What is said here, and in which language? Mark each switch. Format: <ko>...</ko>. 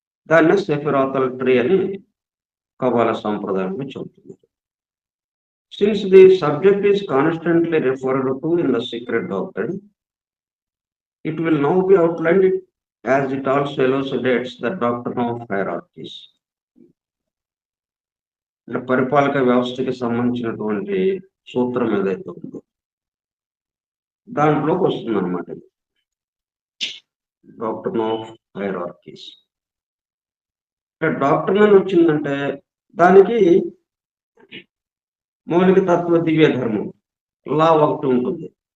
<te>దాన్ని సెఫిరాతల్ ట్రీ అని కబాలా సంప్రదాయంలో చెబుతుంది.</te> <en>Since the subject is constantly referred to in the secret doctrine, it will now be outlined as it also elucidates the doctrine of hierarchies.</en> <te>పరిపాలక వ్యవస్థకి సంబంధించినటువంటి సూత్రం ఏదైతే ఉందో దాంట్లోకి వస్తుంది అన్నమాట.</te> <en>Doctrine of hierarchies.</en> <te>డాక్ట్రిన్ అని వచ్చిందంటే దానికి మౌలిక తత్వ దివ్య ధర్మం, లా ఒకటి ఉంటుంది.</te>